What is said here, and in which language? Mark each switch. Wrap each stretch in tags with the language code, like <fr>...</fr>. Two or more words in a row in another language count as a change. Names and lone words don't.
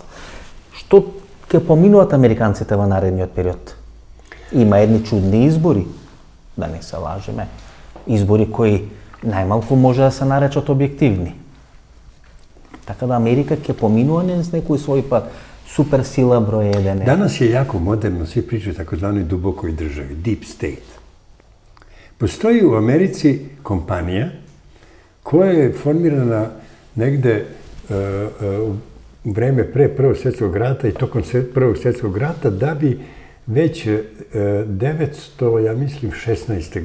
<mk>Што ќе поминуваат американците во наредниот период? Има едни чудни избори, да не се лажеме. Избори кои најмалку може да се наречат објективни. Така да Америка ќе поминува низ некој свој пат. Суперсила број 1.</mk> <sr>Danas je jako moderno, svi pričaju o takozvanoj dubokoj državi,</sr> <en>deep state.</en> <sr>Postoji u Americi kompanija koja je formirana negde u vreme pre Prvog svjetskog rata i tokom Prvog svjetskog rata da bi već 916.</sr>